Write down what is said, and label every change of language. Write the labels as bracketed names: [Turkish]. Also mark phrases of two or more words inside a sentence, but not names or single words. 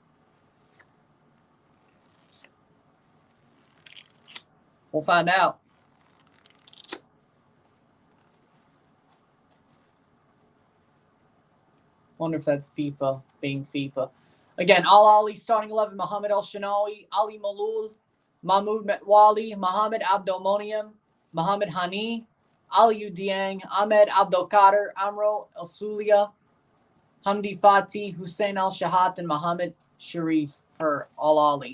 [English] We'll find out. Wonder if that's FIFA being FIFA. Again, Ahly starting 11: Mohamed El Shinawi, Ali Malul, Mahmoud Metwali, Mohamed Abdelmonem, Mohamed Hani, Aliou Dieng, Ahmed Abdelkader, Amro El Sulia, Hamdi Fati, Hussein Al Shahat, and Mohamed Sharif for Ahly.